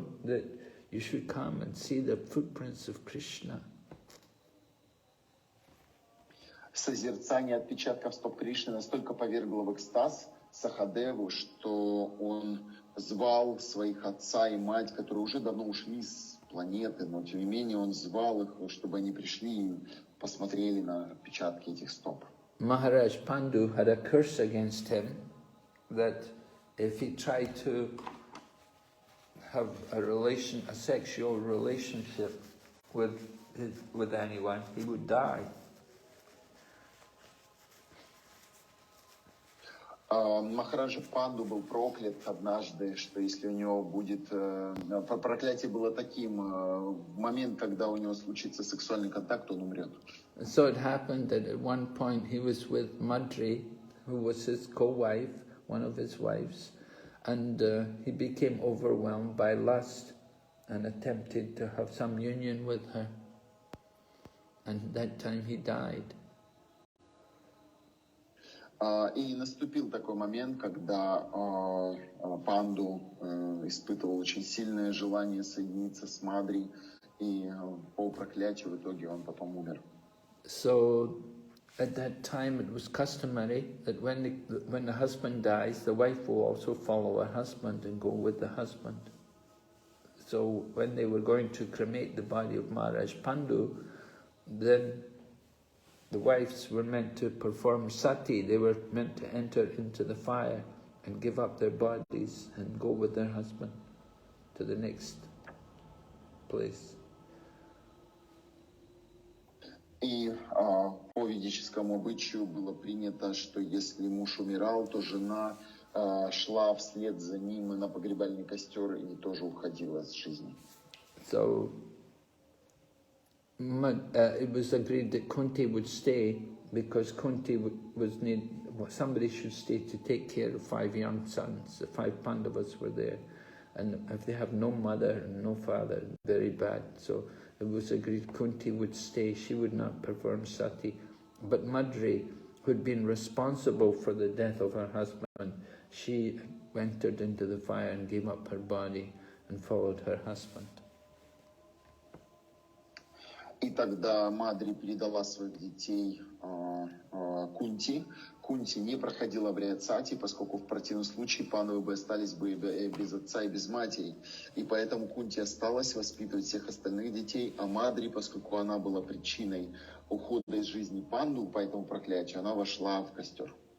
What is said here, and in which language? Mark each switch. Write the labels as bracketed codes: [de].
[en] That you should come and see the footprints of Krishna. [ru] Созерцание отпечатков стоп Кришны настолько повергло в экстаз Сахадеву, что он звал своих отца и мать, которые уже давно ушли с планеты, но тем не менее он звал их, чтобы они пришли и посмотрели на отпечатки этих стоп. [en] Maharaj Pandu had a curse against him that if he tried to have a sexual relationship with anyone, he would die. [ru] Махараджа Панду был проклят однажды, что если у него будет... Проклятие было таким, в момент, когда у него случится сексуальный контакт, он умрет. [en] So it happened that at one point he was with Madri, who was his co-wife, one of his wives, and he became overwhelmed by lust and attempted to have some union with her. And at that time he died. [ru] И наступил такой момент, когда Панду испытывал очень сильное желание соединиться с Мадри, и по проклятию в итоге он потом умер. [en] So at that time it was customary that when the husband dies, the wife will also follow her husband and go with the husband. So when they were going to cremate the body of Maharaj Pandu, then the wives were meant to perform sati. They were meant to enter into the fire and give up their bodies and go with their husband to the next place. [ru] И по ведическому обычаю было принято, что если муж умирал, то жена шла вслед за ним на погребальный костер и тоже уходила с жизни. [en] So it was agreed that Kunti would stay because Kunti somebody should stay to take care of 5 young sons. The 5 Pandavas were there, and if they have no mother and no father, very bad. So it was agreed Kunti would stay. She would not perform sati, but Madri, who had been responsible for the death of her husband, she entered into the fire and gave up her body and followed her husband. [ru] И тогда Мадри передала своих детей Кунти. Кунти не проходила обряд сати, поскольку в противном случае пандавы бы остались бы без отца и без матери. И поэтому Кунти осталась воспитывать всех остальных детей, а Мадри, поскольку она была причиной ухода из жизни панду по этому проклятию, она вошла в костер.